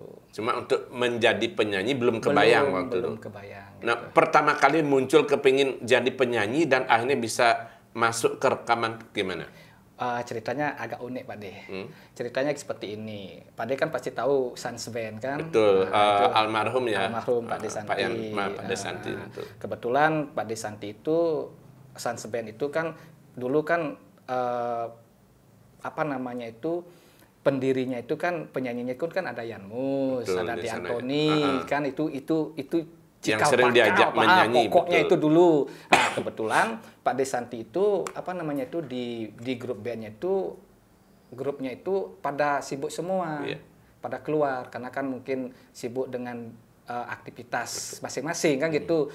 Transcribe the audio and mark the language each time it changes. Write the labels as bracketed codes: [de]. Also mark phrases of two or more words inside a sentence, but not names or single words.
[id] Cuma untuk menjadi penyanyi belum kebayang waktu itu. Belum kebayang. Gitu. Nah, pertama kali muncul kepingin jadi penyanyi dan akhirnya bisa masuk ke rekaman gimana? Ceritanya agak unik Pak De. Ceritanya seperti ini. Pak De kan pasti tahu Sans Band kan? Betul. Almarhum ya. Almarhum Pak De Santi. Pak De Santi. Kebetulan Pak De Santi itu Sans Band itu kan dulu kan pendirinya itu kan, penyanyinya itu kan ada Yan Mus, ada Di Antoni, kan itu yang sering diajak menyanyi. Pokoknya itu dulu. Nah, kebetulan Pak De Santi itu di grup bandnya itu, grupnya itu pada sibuk semua, pada keluar karena kan mungkin sibuk dengan aktivitas masing-masing kan gitu.